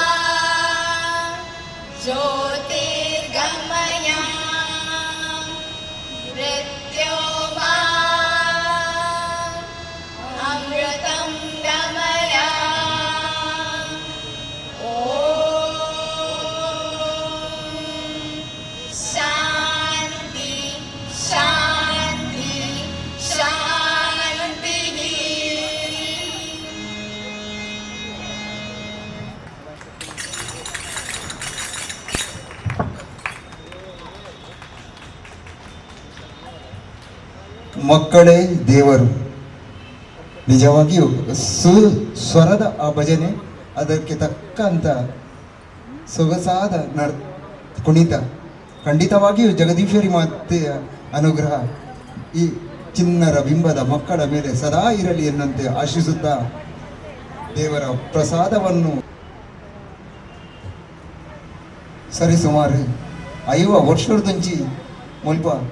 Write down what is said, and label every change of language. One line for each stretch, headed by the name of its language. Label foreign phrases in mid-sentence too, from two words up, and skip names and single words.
Sanskrit: ज्योतिर्गमय मृत्यो मा अमृतं गमय शांति शांति शांति
Kannada: ಮಕ್ಕಳೇ ದೇವರು. ನಿಜವಾಗಿಯೂ ಸ್ವರದ ಆ ಭಜನೆ, ಅದಕ್ಕೆ ತಕ್ಕಂತ ಸೊಗಸಾದ ಕುಣಿತ, ಖಂಡಿತವಾಗಿಯೂ ಜಗದೀಶ್ವರಿ ಮಾತೆಯ ಅನುಗ್ರಹ ಈ ಚಿನ್ನರ ಬಿಂಬದ ಮಕ್ಕಳ ಮೇಲೆ ಸದಾ ಇರಲಿ ಎನ್ನುವಂತೆ ಆಶಿಸುತ್ತಾ ದೇವರ ಪ್ರಸಾದವನ್ನು ಸರಿಸುಮಾರು 5 ವರ್ಷದಂಚಿ ಮುಲ್ಪ